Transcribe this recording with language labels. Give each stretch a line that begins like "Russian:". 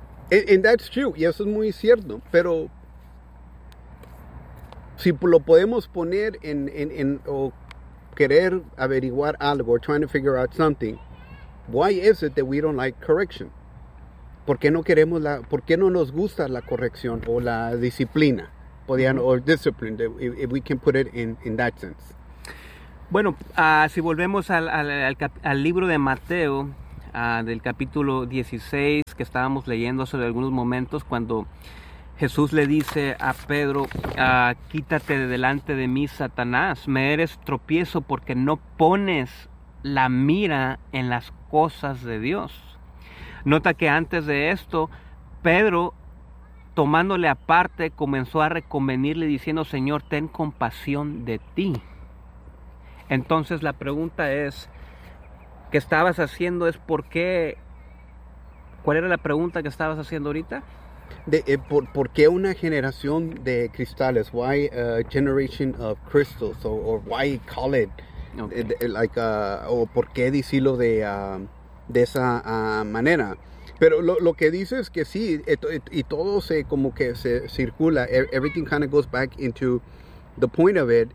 English: And that's true,
Spanish: y eso es muy cierto, pero si lo podemos poner en o querer averiguar algo,
English: or trying to figure out something, why is it that we don't like correction?
Spanish: ¿Por qué no queremos por qué no nos gusta la corrección o la disciplina?
English: Or discipline, if we can put it in that sense.
Spanish: Bueno, si volvemos al libro de Mateo, del capítulo 16, que estábamos leyendo hace algunos momentos, cuando Jesús le dice a Pedro, quítate de delante de mí, Satanás, me eres tropiezo porque no pones la mira en las cosas de Dios. Nota que antes de esto, Pedro, tomándole aparte, comenzó a reconvenirle diciendo, Señor, ten compasión de ti. Entonces la pregunta es, ¿qué estabas haciendo? ¿Cuál era la pregunta que estabas haciendo ahorita? ¿Por qué una generación de cristales?
English: Why a generation of crystals? Or why call it
Spanish: o por qué decirlo de esa manera? Pero lo que dice es que sí, y todo se como que se circula.
English: Everything kind of goes back into the point of it.